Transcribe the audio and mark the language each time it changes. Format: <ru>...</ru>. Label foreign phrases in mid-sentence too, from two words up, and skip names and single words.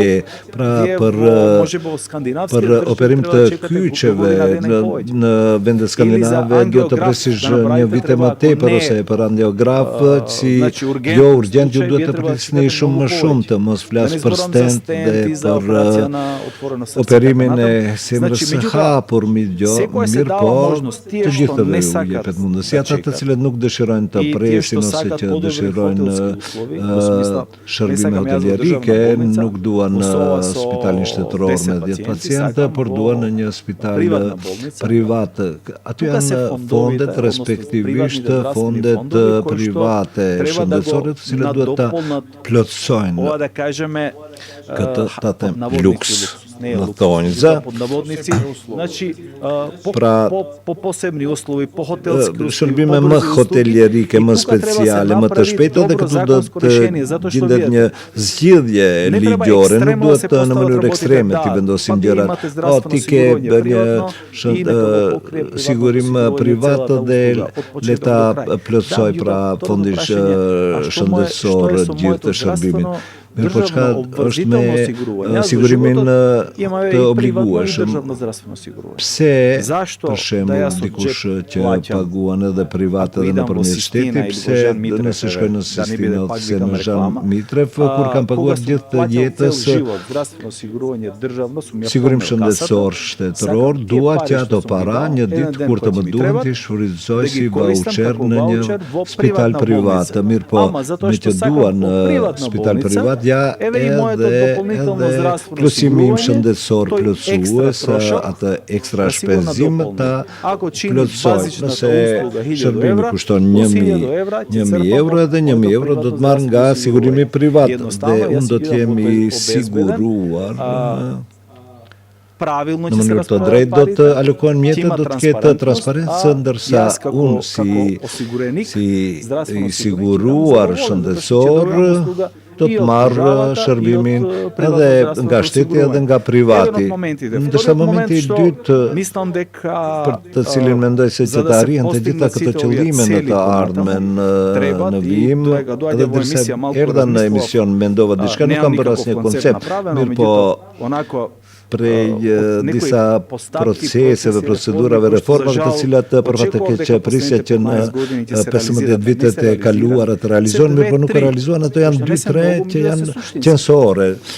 <sq>Pra për operim të kyçeve në vendet skandinave duhet të presish një vit e më tepër ose për angiograf si jo urgjent ju duhet të prisni shumë më shumë, të mos flas për stent dhe për operimin e semrës së hapur</sq> <mk>Секој се дава</mk> <sq>mirë</sq> <mk>можност,</mk> <sq>po</sq> <mk>тие</mk> <sq>të</sq> <mk>што</mk> <sq>gjithë</sq> <mk>не</mk> <sq>u</sq> <mk>сакат</mk> <sq>jepet mundësi,</sq> <mk>да</mk> <sq>ata të</sq> <mk>чекат.</mk> <sq>cilët nuk dëshirojnë të</sq> <mk>И тие</mk> <sq>presin</sq> <mk>што</mk> <sq>ose</sq> <mk>сакат</mk> <sq>që</sq> <mk>подобри</mk> <sq>dëshirojnë</sq> <mk>хотелски услови, во смисла, не</mk> <sq>shërbime</sq> <mk>сакам јас во</mk> <sq>hotelierike,</sq> <mk>државна болница,</mk> <sq>nuk duan</sq> <mk>во СОА со</mk> <sq>spitalin shtetëror 10 me 10 pacientë,</sq> <mk>сакам</mk> <sq>por</sq> <mk>во</mk> <sq>duan në një spital</sq> <mk>приватна болница.</mk> <sq>privat. Aty</sq> <mk>Тука се</mk> <sq>janë</sq> <mk>фондовите,</mk> <sq>fondet,</sq> <mk>односно</mk> <sq>respektivisht</sq> <mk>приватните здравствени</mk> <sq>fondet</sq> <mk>фондови, кои што</mk> <sq>private</sq> <mk>треба да го</mk> <sq>shëndetësore, të cilët duhet ta</sq> <mk>надополнат</mk> <sq>plotësojnë</sq> <mk>ова да кажеме</mk> <sq>këtë ta them</sq> <mk>наводници</mk> <sq>luks</sq> <mk>луксус, не е</mk> <sq>në</sq> <mk>луксус,</mk> <sq>thonjza.</sq> <mk>под наводници, значи</mk> <sq>Pra-</sq> <mk>по посебни услови, по хотелски услови,</mk> <sq>shërbime</sq> <mk>по</mk> <sq>më</sq> <mk>брзи услуги.</mk> <sq>hotelierike,</sq> <mk>И</mk> <sq>më</sq> <mk>тука треба да се</mk> <sq>speciale, më të</sq> <mk>направи</mk> <sq>shpejta dhe</sq> <mk>добро</mk> <sq>këtu do</sq> <mk>законско</mk> <sq>të</sq> <mk>решение, затоа што</mk> <sq>gjendet një</sq> <mk>видете,</mk> <sq>zgjidhje</sq> <mk>не треба</mk> <sq>ligjore, nuk</sq> <mk>екстремно да</mk> <sq>duhet</sq> <mk>се</mk> <sq>të në</sq> <mk>постават</mk> <sq>mënyrë</sq> <mk>работите,</mk> <sq>ekstreme</sq> <mk>да,</mk> <sq>ti vendosim</sq> <mk>па вие</mk> <sq>gjërat.</sq> <mk>имате</mk> <sq>Po</sq> <mk>здравствено</mk> <sq>ti ke</sq> <mk>осигурување</mk> <sq>bërje</sq> <mk>приватно и нека го покрие приватното</mk> <sq>sigurim</sq> <mk>осигурување</mk> <sq>privat</sq> <mk>целата</mk> <sq>dhe</sq> <mk>услуга, од</mk> <sq>le</sq> <mk>почеток</mk> <sq>ta</sq> <mk>до крај.</mk> <sq>plotësoj</sq> <mk>Да,</mk> <sq>pra</sq> <mk>меѓутоа,</mk> <sq>fondi</sq> <mk>второто прашање, а што е</mk> <sq>shëndetësor</sq> <mk>со</mk> <sq>gjithë</sq> <mk>моето</mk> <sq>të shërbimit.</sq> <mk>здравствено</mk> <sq>Mirë po çka</sq> <mk>државно</mk> <sq>është</sq> <mk>обврзително</mk> <sq>me</sq> <mk>осигурување? Јас во</mk> <sq>sigurimin</sq> <mk>животот имаме</mk> <sq>të</sq> <mk>и приватно и</mk> <sq>obligueshëm.</sq> <mk>државно здравствено осигурување.</mk> <sq>Pse</sq> <mk>Зашто</mk> <sq>për</sq> <mk>да</mk> <sq>shembull</sq> <mk>јас од</mk> <sq>dikush</sq> <mk>джеп</mk> <sq>që</sq> <mk>плаќам,</mk> <sq>paguan edhe privat</sq> <mk>ако</mk> <sq>edhe</sq> <mk>идам во</mk> <sq>nëpërmjet Sistina shtetit,</sq> <mk>или</mk> <sq>pse</sq> <mk>во Жан Митрев,</mk> <sq>nëse shkoj në</sq> <mk>да не биде Sistina пак</mk> <sq>ose</sq> <mk>викам</mk> <sq>në Jean</sq> <mk>реклама,</mk> <sq>Mitrev, kur kam paguar gjithë jetës</sq> <mk>живот, здравствено осигурување државно, сум ја</mk> <sq>sigurim</sq> <mk>помнел касата,</mk> <sq>shëndetësor shtetëror,</sq> <mk>сакам</mk> <sq>dua</sq> <mk>тие</mk> <sq>që</sq> <mk>пари</mk> <sq>ato</sq> <mk>што сум ги</mk> <sq>para</sq> <mk>имал,</mk> <sq>një</sq> <mk>еден</mk> <sq>ditë</sq> <mk>ден</mk> <sq>kur të</sq> <mk>кои</mk> <sq>më</sq> <mk>ќе ми</mk> <sq>duhen</sq> <mk>требат,</mk> <sq>t'i shfrytëzoj</sq> <mk>да</mk> <sq>si</sq> <mk>ги користам voucher како</mk> <sq>në një</sq> <mk>voucher во</mk> <sq>spital</sq> <mk>приватна</mk> <sq>privat.</sq> <mk>болница.</mk> <sq>Mirë po,</sq> <mk>Ама затоа</mk> <sq>me</sq> <mk>што</mk> <sq>që</sq> <mk>сакам</mk> <sq>duan</sq> <mk>во</mk> <sq>në</sq> <mk>приватна</mk> <sq>spital</sq> <mk>болница,</mk> <sq>privat, ja</sq> <mk>еве и моето дополнително</mk> <sq>edhe</sq> <mk>здравствено</mk> <sq>plotësimi im</sq> <mk>осигурување,</mk> <sq>shëndetësor</sq> <mk>тој</mk> <sq>plotësues,</sq> <mk>екстра трошок,</mk> <sq>atë ekstra</sq> <mk>да сигурно</mk> <sq>shpenzim</sq> <mk>дополни.</mk> <sq>ta</sq> <mk>Ако чини</mk> <sq>plotësoj.</sq> <mk>базичната</mk> <sq>Nëse</sq> <mk>услуга 1000</mk> <sq>shërbimi</sq> <mk>евра,</mk> <sq>kushton</sq> <mk>плюс 1000 1000 евра, ќе 1000 црпам</mk> <sq>euro</sq> <mk>во</mk> <sq>edhe</sq> <mk>моето</mk> <sq>1000 euro do të marr nga</sq> <mk>здравствено</mk> <sq>sigurimi</sq> <mk>осигурување.</mk> <sq>privat</sq> <mk>Едноставно,</mk> <sq>dhe</sq> <mk>јас</mk> <sq>unë do</sq> <mk>ќе</mk> <sq>të</sq> <mk>бидам</mk> <sq>jemi</sq> <mk>обезбеден,</mk> <sq>siguruar</sq> <mk>правилно</mk> <sq>në</sq> <mk>ќе се</mk> <sq>mënyrë të</sq> <mk>распределат</mk> <sq>drejtë do të</sq> <mk>парите,</mk> <sq>alokohen</sq> <mk>ќе</mk> <sq>mjetet,</sq> <mk>има</mk> <sq>do të ketë</sq> <mk>транспарентност,</mk> <sq>transparencë, ndërsa</sq> <mk>јас како</mk> <sq>unë si</sq> <mk>осигуреник,</mk> <sq>si</sq> <mk>здравствено</mk> <sq>i</sq> <mk>осигуреник,</mk> <sq>siguruar</sq> <mk>ќе дам</mk> <sq>shëndetësor</sq> <mk>задоволен, услуга</mk> <sq>do</sq> <mk>и</mk> <sq>të</sq> <mk>од</mk> <sq>marr</sq> <mk>државата,</mk> <sq>shërbimin</sq> <mk>и од</mk> <sq>edhe</sq> <mk>приватно</mk> <sq>nga</sq> <mk>здравствено</mk> <sq>shteti edhe</sq> <mk>осигурување.</mk> <sq>nga privati.</sq> <mk>Еден од моментите.</mk> <sq>Ndërsa</sq> <mk>Вториот момент</mk> <sq>momenti i</sq> <mk>што</mk> <sq>dytë</sq> <mk>мислам дека</mk> <sq>për të cilin mendoj se</sq> <mk>за</mk> <sq>që</sq> <mk>да</mk> <sq>të</sq> <mk>се</mk> <sq>arrihen të gjitha</sq> <mk>постигнат</mk> <sq>këto</sq> <mk>сите овие</mk> <sq>qëllime në</sq> <mk>цели</mk> <sq>të</sq> <mk>понатаму,</mk> <sq>ardhmen</sq> <mk>требат</mk> <sq>në</sq> <mk>и</mk> <sq>vijim,</sq> <mk>доаѓа</mk> <sq>edhe</sq> <mk>во</mk> <sq>derisa</sq> <mk>емисија малку</mk> <sq>erdha në</sq> <mk>размислував,</mk> <sq>emision mendova diçka, nuk kam bërë asnjë koncept, mirë po</sq> <mk>онако</mk> <sq>prej</sq> <mk>некои</mk> <sq>disa</sq> <mk>постапки,</mk> <sq>proceseve,</sq> <mk>процеси,</mk> <sq>procedurave, reformave të cilat për fat të keq prisja që në 15 vitet e kaluara të realizohen, mirë po nuk e realizohen, ato janë 2-3 që janë qenësore.</sq>